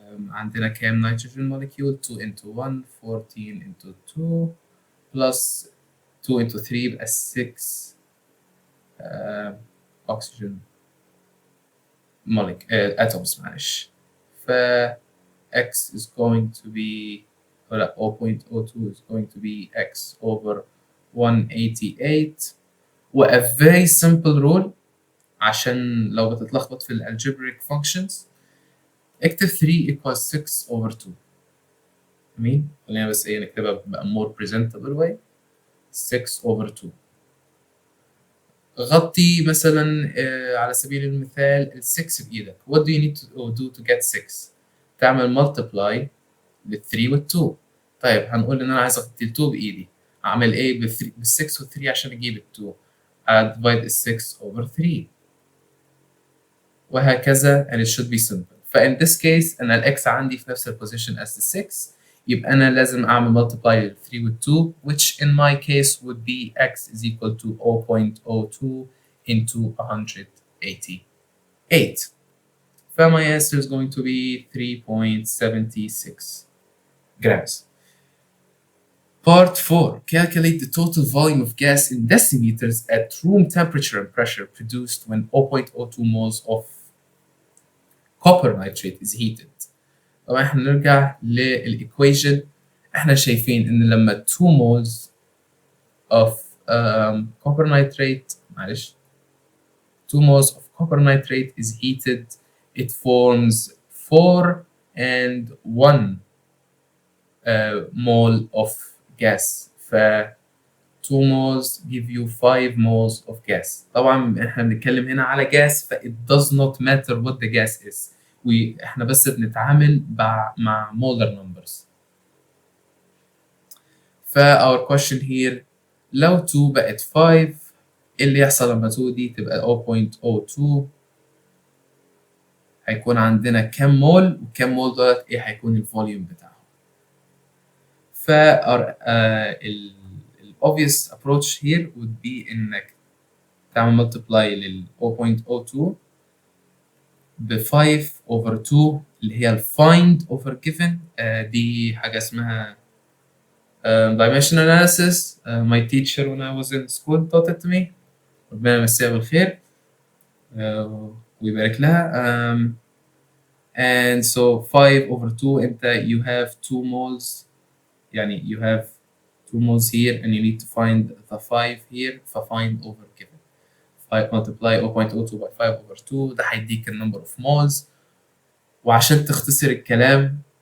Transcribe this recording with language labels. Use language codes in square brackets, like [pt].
[ar] عندنا كام نيتروجين [en] molecule 2 into 1 14 into 2 plus 2 into 3 [ar] يبقى [en] 6 oxygen atoms [ar] معلش. [en] ف x is going to be 0.02 is going to be x over 188 و a very simple rule [ar] عشان لو بتتلخبط في [en] algebraic functions [ar] اكتب [en] 3 equals 6 over 2. [ar] جميل؟ خلينا بس نكتبها ب [en] more presentable way 6 over 2. [ar] غطي مثلا على سبيل المثال ال 6 بإيدك. [en] What do you need to do to get 6؟ [ar] تعمل [en] multiply [ar] بال 3 وال 2. طيب هنقول إن أنا عايز أغطي ال 2 بإيدي. أعمل إيه بال 6 وال 3 عشان أجيب ال 2؟ divide ال 6 over 3 وهكذا [en] and it should be simple. فإن this case [ar] أنا ال x عندي في نفس ال [en] position as the 6 [ar] يبقى أنا لازم أعمل [en] multiply [ar] لل 3 وال 2 [en] which in my case would be x is equal to 0.02 into 188. My answer is going to be 3.76 grams. Part 4. Calculate the total volume of gas in decimeters at room temperature and pressure produced when 0.02 moles of copper nitrate is heated. [ar] طبعا احنا نرجع للإيكويشن. احنا شايفين إن لما [en] 2 moles of copper nitrate 2 moles of copper nitrate is heated, it forms 4 and 1 mole of gas. ف 2 moles give you 5 moles of gas. [ar] طبعا احنا بنتكلم هنا على [en] gas ف it does not matter what the gas is. [ar] احنا بس بنتعامل مع molar numbers. ف [en] our question here [ar] لو 2 بقت 5 ايه اللي يحصل لما 2 دي تبقى 0.02؟ هيكون عندنا كام مول وكام مول دولت ايه هيكون الفوليوم بتاعهم. [en] ف ال obvious approach here would be [ar] انك تعمل [en] multiply لل 0.02 ب 5 over 2 [ar] اللي هي ال [en] find over given. [ar] دي حاجة اسمها dimensional analysis. [en] My teacher when I was in school taught it to me. [ar] ربنا يمسيها بالخير ويبارك لها. [en] And so 5 over 2 [ar] انت [en] you have 2 moles [ar] يعني [en] you have 2 moles here and you need to find the 5 here ف find over given. 5 multiply 0.02 by 5 over 2 [ar] ده هيديك ال [en] number of moles. [ar] وعشان تختصر الكلام